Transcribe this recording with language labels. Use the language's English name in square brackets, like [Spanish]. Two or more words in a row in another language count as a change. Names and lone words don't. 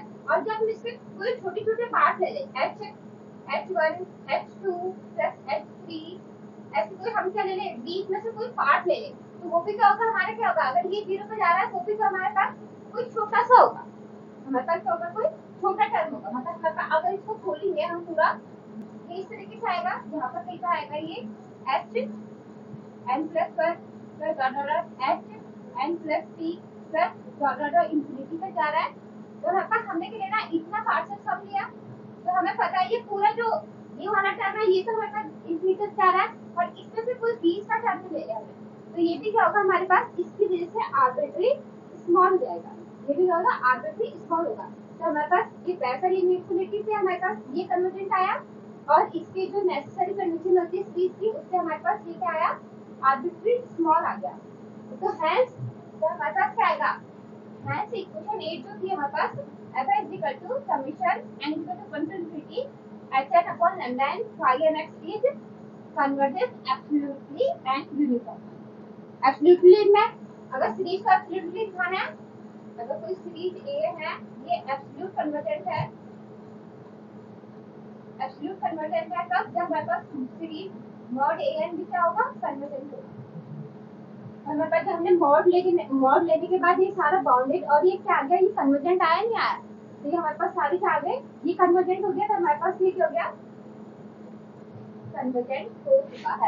[Hindi] और जब हम इसके कोई छोटे छोटे पार्ट ले लें, [English] h h one h two plus h three, [Hindi] ऐसे कोई हम क्या ले लें, बीच में से कोई पार्ट ले लें, तो वो भी क्या होगा, हमारा क्या होगा, अगर ये जीरो पे जा रहा है वो भी तो हमारे पास कोई छोटा सा होगा, हमारे पास क्या होगा, कोई छोटा टर्म होगा। मतलब हमारे पास अगर इसको खोलेंगे हम पूरा, ये इस तरीके से आएगा, यहाँ पर कैसा आएगा, ये एच [English] n plus 1 plus dot dot dot h n plus p plus dot dot dot [Hindi] इंफिनिटी पे जा रहा है। तो हमारे पास हमने क्या लेना, इतना [English] partial sum [Hindi] लिया, तो हमें पता है ये पूरा जो ये वाला टर्म है ये तो हमारे पास इंफिनिटी से जा रहा है, और इसमें से कोई 20 का टर्म ले लिया हमने, तो ये भी क्या होगा हमारे पास, इसकी वजह से [English] arbitrary small [Hindi] हो जाएगा, ये भी क्या होगा, [English] arbitrary small [Hindi] होगा। तो हमारे पास ये वैसा इंफिनिटी से हमारे पास ये कन्वर्जेंट आया, और इसकी जो [English] necessary condition [Hindi] होती है सीरीज की, उससे हमारे पास ये क्या आया, [English] arbitrary small [Hindi] आ गया। तो हेंस तो हमारे पास क्या आएगा, [English] hence equation [Hindi] 8 जो थी हमारे पास, [English] f is equal to summation n is equal to 1 to infinity hn upon lambda n phi n x is converges absolutely and uniformly। [Hindi] एब्सोल्युटली में अगर सीरीज का एब्सोल्युटली दिखाना है, अगर कोई सीरीज ए है, ये [English] absolute convergent [Hindi] है, [English] absolute convergent [Hindi] है तब जब हमारे पास [English] series mod a n [Hindi] भी क्या होगा, कन्वर्जेंट होगा। हमारे पास हमने मॉड लेने के बाद ये सारा बाउंडेड और ये क्या आ गया, ये कन्वर्जेंट आया नहीं आया, तो ये हमारे पास सारी क्या आ गए, ये कन्वर्जेंट हो गया, तो हमारे पास ये क्या हो गया, कन्वर्जेंट हो चुका है।